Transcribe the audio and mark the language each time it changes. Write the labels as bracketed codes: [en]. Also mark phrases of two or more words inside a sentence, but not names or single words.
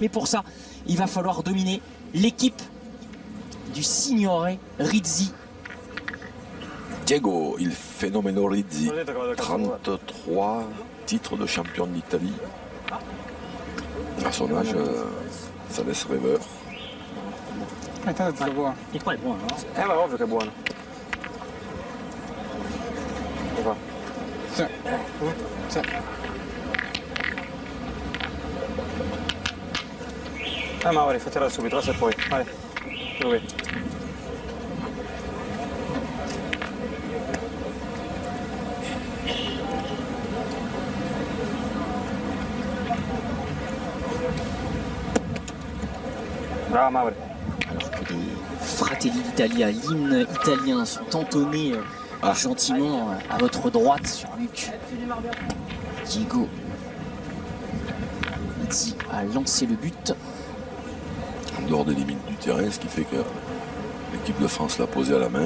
[fr] Mais pour ça, il va falloir dominer l'équipe du Signore Rizzi. Diego, [it] il Fenomeno [fr] Rizzi, 33 titres de champion d'Italie. À son âge, ça laisse rêveur. [it] E qua è buono, no? Ma ovvio che è buono. E qua. Sì. Sì. Mauri, fatela subito, adesso e poi. Vai. Dove? Bravo Mauri. [fr] Alors que les Fratelli d'Italia, l'hymne italien, sont entonnés gentiment à votre droite sur Luc. Diego Rizzi a lancé le but. En dehors des limites du terrain, ce qui fait que l'équipe de France l'a posé à la main.